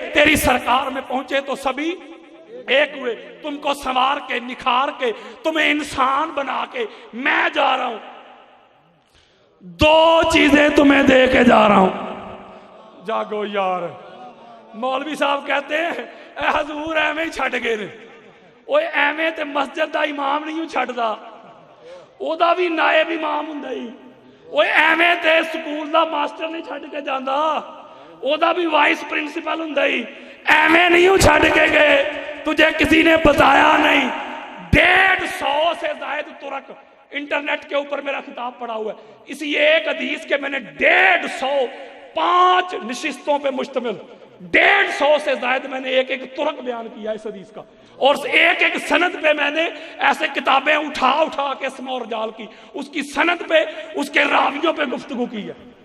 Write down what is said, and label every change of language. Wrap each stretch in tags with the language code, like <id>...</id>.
<ur>تیری سرکار میں پہنچے تو سبھی ایک ہوئے. تم کو سنوار کے نکھار کے تمہیں انسان بنا کے میں جا رہا ہوں. دو چیزیں تمہیں دے کے جا رہا ہوں. جاگو یار. مولوی صاحب کہتے ہیں</ur> <pa>اے حضور ایویں ہی چھٹ گئے نے. اوے ایویں تے مسجد دا امام نہیں چھٹ دا, او دا بھی نائب امام ہوندا ہی. اوے ایویں تے سکول دا ماسٹر نہیں چھٹ کے جاندا, او دا بھی وائس پرنسپل ہوندا ہی. ایویں نہیں چھٹ کے گئے,</pa> <ur>تجھے کسی نے بتایا نہیں. 150 سے زائد ترک انٹرنیٹ کے اوپر میرا خطاب پڑا ہوا ہے. اسی ایک حدیث کے میں نے 150 نشستوں پہ مشتمل 150 سے زائد میں نے ایک ایک ترک بیان کیا اس حدیث کا, اور ایک ایک سند پہ میں نے ایسے کتابیں اٹھا اٹھا کے اسم اور جال کی, اس کی سند پہ اس کے راویوں پہ گفتگو کی ہے.</ur>